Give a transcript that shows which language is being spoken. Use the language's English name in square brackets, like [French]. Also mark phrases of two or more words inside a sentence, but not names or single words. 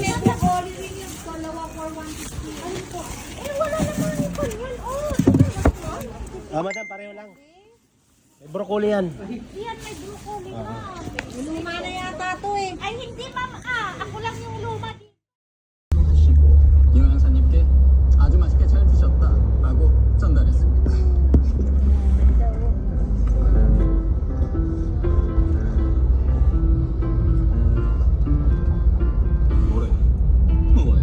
[Filipino] May broccoli rin yung dalawa for 150. Ano po? Eh, wala naman ito yan. Oh, Madam, pareho lang. May broccoli yan. yan may broccoli na. Luma na yata to eh. Ay, hindi ma'am. Ako lang yung luma dito. [Korean] 유영사님께 아주 맛있게 잘 드셨다라고 전달했습니다. 뭐래? 뭐예요?